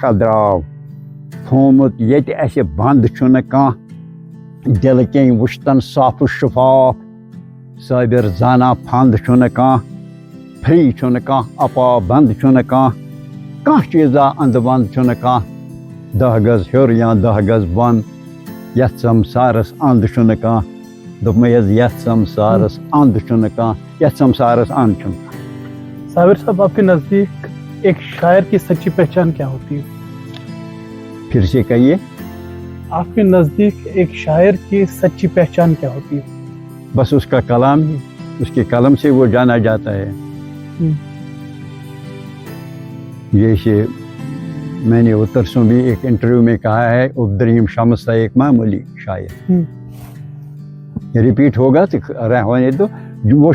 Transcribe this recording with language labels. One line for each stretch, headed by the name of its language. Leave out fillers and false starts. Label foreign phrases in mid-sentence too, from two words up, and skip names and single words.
Kashmiri: درٛاو تھوٚومُت ییٚتہِ اَسہِ بنٛد چھُنہٕ کانٛہہ دِلہٕ کٮ۪ن وُشتن صاف شفاف صٲبِر زانان فنٛد چھُنہٕ کانٛہہ فرٛی چھُنہٕ کانٛہہ اپا بنٛد چھُنہٕ کانٛہہ چیٖزا انٛدٕ بنٛد چھُنہٕ کانٛہہ 10 گز ہیوٚر یا 10 گز بۄن یتھ سمسارس انٛد چھُنہٕ کانٛہہ دوٚپمَے حظ یتھ سمسارس انٛد چھُنہٕ کانٛہہ یتھ سمسارس انٛد چھُنہٕ کانٛہہ
Urdu: صابر صاحب آپکے نزدیک ایک شاعر کی سچی پہچان کیا ہوتی ہے پھر سے کہیے آپکے نزدیک ایک شاعر کی سچی پہچان کیا ہوتی ہے بس اسکا کلام ہی اسکے قلم سے وہ جانا جاتا ہے جیسے میں نے اتر سے بھی ایک انٹرویو میں کہا ہے ابدریم شمس تھا ایک معمولی شاعر ریپیٹ ہوگا تو ہونے دو وہ